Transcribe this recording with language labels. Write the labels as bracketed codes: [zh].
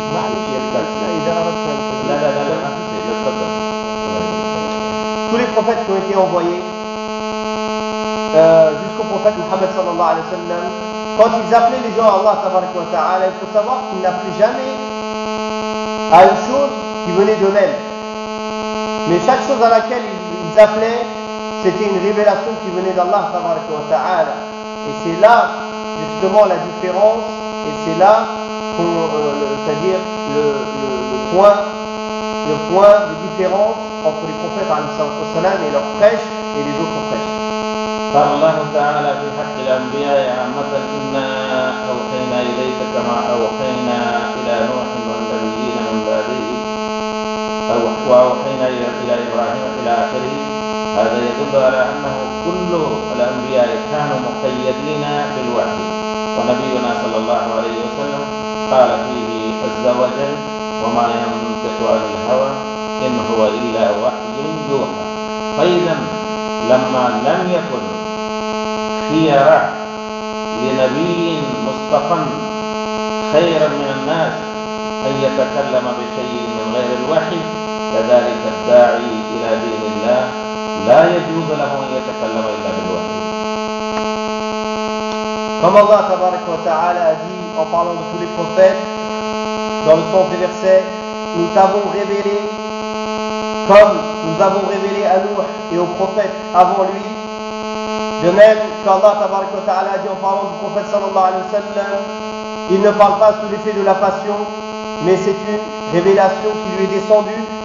[ar] معلش يا أستاذ إذا أردت أن لا لا لا لا تفضل تفضل [fr] tous les prophètes qui ont été envoyés jusqu'au prophète Mohammed sallallahu alayhi wa sallam quand ils appelaient les gens à Allah tabarak wa ta'ala il faut savoir qu'ils n'appelaient jamais à une chose qui venait d'eux-mêmes. Mais chaque chose à laquelle ils appelaient, c'était une révélation qui venait d'Allah tabaraka wa ta'ala. Et c'est là justement la différence, et c'est là qu'on, c'est-à-dire le point de différence entre les prophètes alayhi salatu wassalam et leurs prêches et les autres prêches. [ar] قال الله تعالى في حق الأنبياء عامة إنا أوحينا إليك كما أوحينا إلى نوح والنبيين من بعده وأوحينا إلى إبراهيم إلى آخره هذا يدل على أنه كل الأنبياء كانوا مقيدين بالوحي ونبينا صلى الله عليه وسلم قال فيه عز وجل وما ينطق عن الهوى إن هو إلا وحي يوحى فإذا لما لم يكن خيرة لنبي مصطفى خيرا من الناس أن يتكلم بشيء من غير الوحي كذلك الداعي إلى دين الله لا يجوز له أن يتكلم إلا بالوحي كما الله تبارك وتعالى [fr] dit en parlant de tous les prophètes dans le sens des versets nous t'avons révélé comme nous avons révélé à Nuh et aux prophètes avant lui. De même qu'Allah tabarak wa ta'ala a dit en parlant du prophète sallallahu alayhi wa sallam, il ne parle pas sous l'effet de la passion, mais c'est une révélation qui lui est descendue.